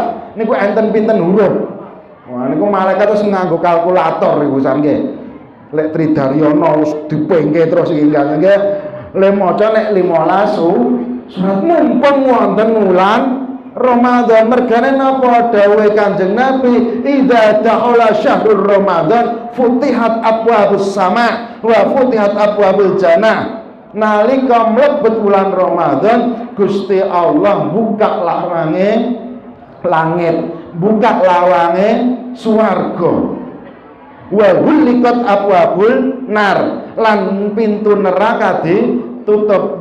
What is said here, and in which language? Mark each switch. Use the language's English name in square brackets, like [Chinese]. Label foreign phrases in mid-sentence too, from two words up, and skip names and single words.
[Javanese] Niku enten pinten huruf? Wah niku malaikat wis nganggo kalkulator niku nggih. Lek Tridaryono wis dipengke terus iki nggih. Le maca nek 15 surat mumpung wonten wulan Ramadan. Mergane napa dawuhe Kanjeng Nabi, [Arabic] إذا دخل شهر رمضان فتحت أبواب السماء وفتحت أبواب الجنة. [Javanese] Nalika mlebet wulan Ramadan Gusti Allah buka lawange langit, buka lawange swarga. [Arabic] وغلقت أبواب النار, [Javanese] lan pintu neraka ditutup.